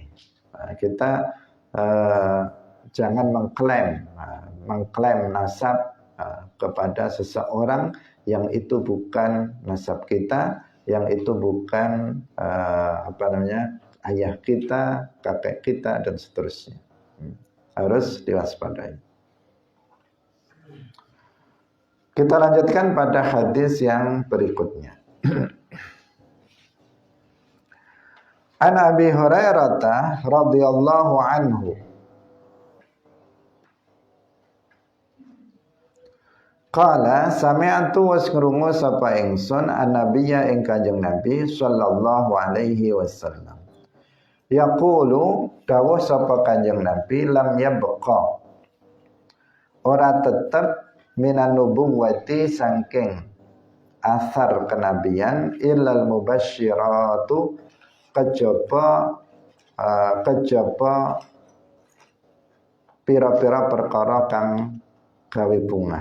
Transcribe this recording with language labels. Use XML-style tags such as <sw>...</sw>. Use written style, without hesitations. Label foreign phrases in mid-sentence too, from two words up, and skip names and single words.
<id>Kita jangan mengklaim nasab kepada seseorang yang itu bukan nasab kita, yang itu bukan ayah kita, kakek kita dan seterusnya. Harus diwaspadai. Kita lanjutkan pada hadis yang berikutnya.</id> <ar>عن أبي هريرة رضي الله عنه قال سمعت</ar> <jv>wasngrungu sapa ingsun annabiyya ing Kanjeng Nabi</jv> <ar>صلى الله عليه وسلم يقول</ar> <jv>dawuh sapa Kanjeng Nabi</jv> <ar>لم يبق</ar> <jv>ora tetep</jv> <ar>من النبوة</ar> <jv>sangking asar kenabian</jv> <ar>إلا المبشرات</ar> <jv>kejaba pira-pira perkara kang gawe bungah.</jv>